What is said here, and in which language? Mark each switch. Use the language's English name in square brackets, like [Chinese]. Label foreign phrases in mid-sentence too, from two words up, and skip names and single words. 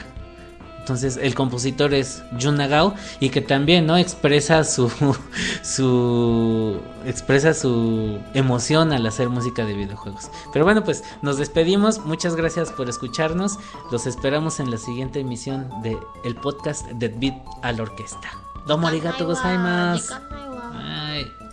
[Spanish] Entonces el compositor es Jun Nagao y que también, ¿no?, expresa su emoción al hacer música de videojuegos. Pero bueno, pues nos despedimos. Muchas gracias por escucharnos. Los esperamos en la siguiente emisión de el podcast de Beat a la Orquesta. [Japanese] どうもありがとうございます. [Spanish] Bye.